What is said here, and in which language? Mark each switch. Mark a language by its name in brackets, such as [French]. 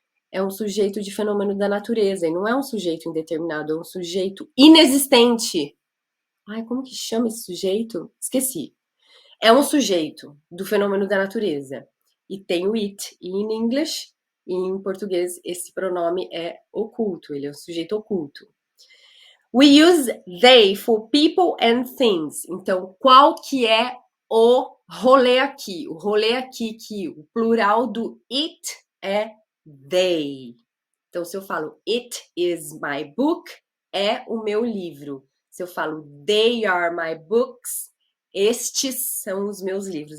[Portuguese] É um sujeito de fenômeno da natureza, e não é um sujeito indeterminado, é um sujeito inexistente. Ai, como que chama esse sujeito? Esqueci. É um sujeito do fenômeno da natureza. E tem o [English] it in English, [Portuguese] e em português esse pronome é oculto, ele é um sujeito oculto. [English] We use they for people and things. [Portuguese] Então, qual que é o rolê aqui? O rolê aqui que o plural do it é they. Então, se eu falo [English] it is my book, [Portuguese] é o meu livro. Se eu falo [English] they are my books, [Portuguese] estes são os meus livros.